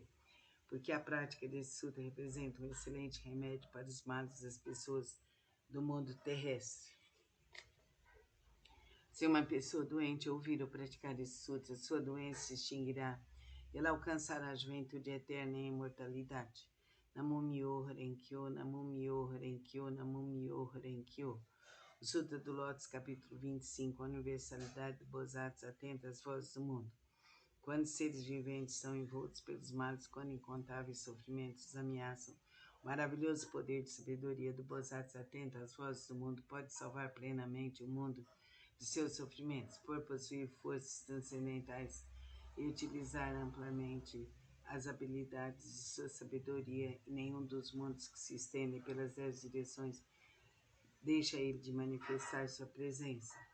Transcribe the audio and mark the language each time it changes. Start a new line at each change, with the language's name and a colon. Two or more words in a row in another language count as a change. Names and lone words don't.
Portuguese: Porque a prática desse sutra representa um excelente remédio para os males das pessoas do mundo terrestre. Se uma pessoa doente ouvir ou praticar esse sutra, sua doença se extinguirá. Ela alcançará a juventude eterna e a imortalidade.
Japanese: Namo Myoho Renkyo, Namo Myoho Renkyo, Namo Myoho Renkyo.
Portuguese: O Sutra do Lótus, capítulo 25, a universalidade do Bodhisattva atenta às vozes do mundo. Quando seres viventes são envoltos pelos males, quando incontáveis sofrimentos os ameaçam, o maravilhoso poder de sabedoria do Bodhisattva atento às vozes do mundo pode salvar plenamente o mundo de seus sofrimentos, por possuir forças transcendentais e utilizar amplamente as habilidades de sua sabedoria, e nenhum dos mundos que se estendem pelas 10 direções deixa ele de manifestar sua presença.